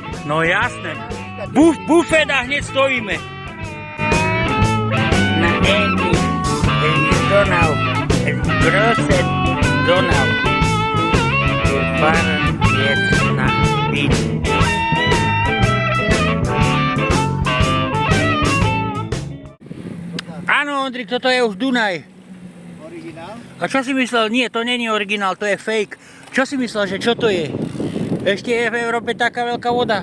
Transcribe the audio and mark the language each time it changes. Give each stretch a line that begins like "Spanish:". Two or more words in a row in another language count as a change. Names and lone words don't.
Slovak: No jasné. Bufet a hneď stojíme. Na Eni.
German: Donau. Große Donau. Wir fahren jetzt nach Wien.
Slovak: Áno, Ondrik, toto je už Dunaj. Originál? A čo si myslel? Nie, to není originál, to je fake. Čo si myslel, že čo to je? Ešte je v Európe taká veľká voda?